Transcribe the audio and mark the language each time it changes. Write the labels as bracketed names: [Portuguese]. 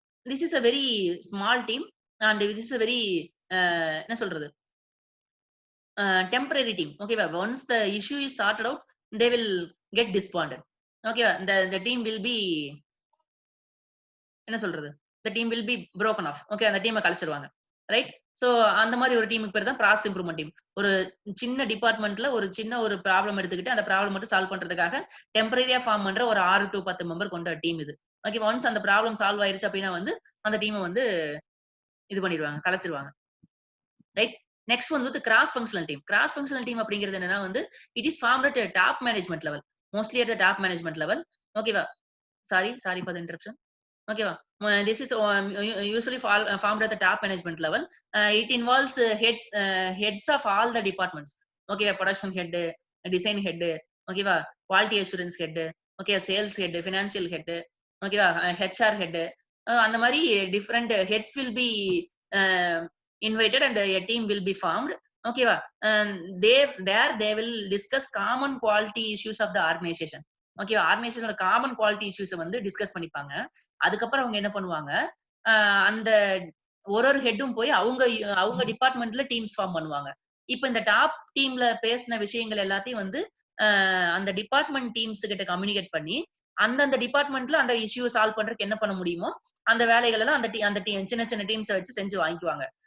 [English] This is a very small team, and this is a very [Tamil] என்ன சொல்றது, [English] temporary team, okay va. Once the issue is sorted out, they will get disbanded, okay va. The team will be [Tamil] என்ன சொல்றது, [English] the team will be broken off, okay. [Tamil] அந்த டீமை கழிச்சிருவாங்க, right. So அந்த மாதிரி ஒரு டீமுக்கு பேர் தான் ப்ராசஸ் இம்ப்ரூவ்மெண்ட் டீம். ஒரு சின்ன டிபார்ட்மெண்ட்ல ஒரு சின்ன ஒரு ப்ராப்ளம் எடுத்துக்கிட்டு அந்த ப்ராப்ளம் மட்டும் சால்வ் பண்றதுக்காக டெம்பரரியா ஃபார்ம் பண்ற ஒரு 6 to 10 மெம்பர் கொண்ட டீம் இது, ஓகே. ஒன்ஸ் அந்த ப்ராப்ளம் சால்வ் ஆயிருச்சு அப்படின்னா வந்து அந்த டீமை வந்து இது பண்ணிடுவாங்க, கலைச்சிருவாங்க, ரைட். நெக்ஸ்ட் வந்து cross functional team. Cross functional team அப்படிங்கிறது என்னன்னா வந்து [English] it is formed at top management level, [Tamil] mostly at the top management level, ஓகேவா. [English] Sorry for the interruption, ஓகேவா. This is usually formed at the top management level. It involves heads of all the departments, okay. Production head, design head, okay, quality assurance head, okay, sales head, financial head, okay, HR head, and the mari different heads will be invited, and a team will be formed, okay. They will discuss common quality issues of the organization, okay. [Tamil] ஆர்கனைசேஷனோட common quality issues வந்து discuss பண்ணிப்பாங்க. அதுக்கப்புறம் அவங்க என்ன பண்ணுவாங்க, அந்த ஒரு ஹெட்டும் போய் அவங்க டிபார்ட்மெண்ட்ல டீம்ஸ் ஃபார்ம் பண்ணுவாங்க. இப்ப இந்த டாப் டீம்ல பேசின விஷயங்கள் எல்லாத்தையும் வந்து அந்த டிபார்ட்மெண்ட் டீம்ஸ் கிட்ட கம்யூனிகேட் பண்ணி அந்தந்த டிபார்ட்மெண்ட்ல அந்த இஷ்யூ சால்வ் பண்றதுக்கு என்ன பண்ண முடியுமோ அந்த வேலைகள் எல்லாம் அந்த சின்ன சின்ன டீம்ஸை வச்சு செஞ்சு வாங்கிக்குவாங்க.